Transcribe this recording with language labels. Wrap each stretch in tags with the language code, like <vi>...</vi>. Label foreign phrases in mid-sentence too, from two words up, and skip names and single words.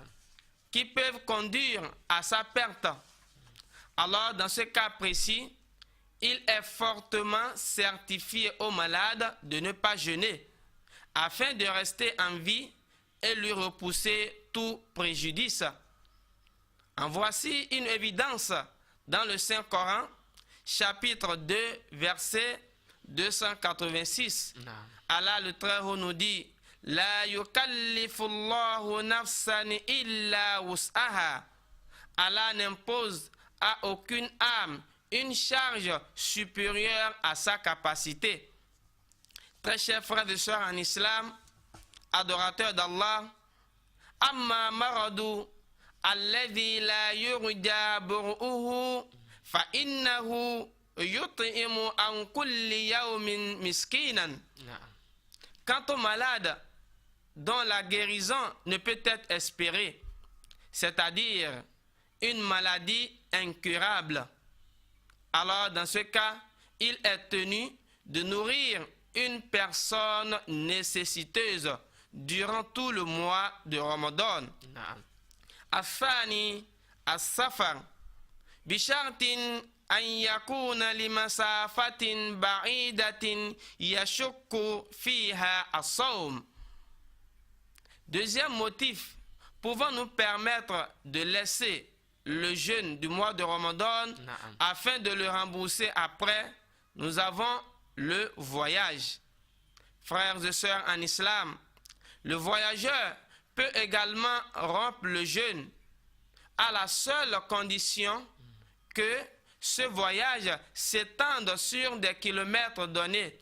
<fr>qui peuvent conduire à sa perte, alors dans ce cas précis, il est fortement certifié au malade de ne pas jeûner afin de rester en vie et lui repousser tout préjudice. En voici une évidence dans le Saint-Coran, chapitre 2, verset 286. Naam. Allah le Très-Haut nous dit «</fr> <ar>لا يكلف الله نفسا إلا وسعها</ar> <fr>» Allah n'impose à aucune âme une charge supérieure à sa capacité. Très chers frères et sœurs en islam, adorateurs d'Allah,</fr> <ar>أما المرض الذي لا يرجى برؤه فإنه يطعم عن كل يوم مسكينا.</ar> <fr>Naam. Quant au malade dont la guérison ne peut être espérée, c'est-à-dire une maladie incurable, alors dans ce cas, il est tenu de nourrir une personne nécessiteuse durant tout le mois de Ramadan. Naam.</fr> <ar>الثاني السفر بشرط أن يكون لمسافة بعيدة يشك فيها الصوم.</ar> <fr>Deuxième motif pouvant nous permettre de laisser le jeûne du mois de Ramadan Naam. afin de le rembourser après, nous avons le voyage. Frères et sœurs en islam, le voyageur peut également rompre le jeûne à la seule condition que ce voyage s'étende sur des kilomètres donnés</fr>